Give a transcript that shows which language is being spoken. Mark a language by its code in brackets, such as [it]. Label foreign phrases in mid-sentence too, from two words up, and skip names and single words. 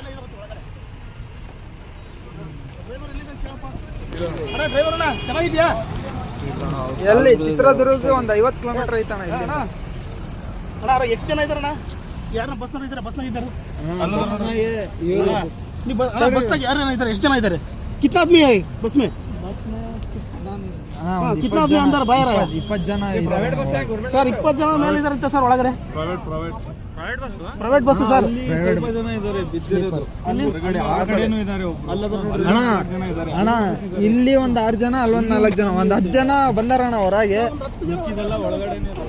[kn] ಎಲ್ಲಿ ಚಿತ್ರದುರ್ಗ ಒಂದು 50 ಕಿಲೋಮೀಟರ್ ಐತಣ್ಣ. ಎಷ್ಟು ಜನ ಇದಾರಣ್ಣ? ಯಾರನ್ನ ಬಸ್ನಾಗ ಇದ್ದಾರೆ? ಬಸ್ನಾಗ ಇದ್ದಾರೆ. ಬಸ್ನಾಗ ಯಾರನ್ನ ಇದ್ದಾರೆ? ಎಷ್ಟು ಜನ ಇದ್ದಾರೆ? [hi] कितना आदमी है बस में? कितना आदमी अंदर बाहर है? [kn] 20 ಜನ ಸರ್. 20 ಜನ ಮೇಲೆ ಇದಾರಂತೆ ಸರ್ ಒಳಗಡೆ. ಪ್ರೈವೇಟ್ ಬಸ್ ಸರ್. ಸ್ವಲ್ಪ ಜನ ಇದ್ದಾರೆ ಬಿದ್ದಿರೋದು. ಅಣ್ಣ ಇಲ್ಲಿ ಒಂದು 6 ಜನ, ಅಲ್ಲೊಂದು 4 ಜನ, ಒಂದು 10 ಜನ ಬಂದಾರಣ್ಣ ಹೊರಗೆ.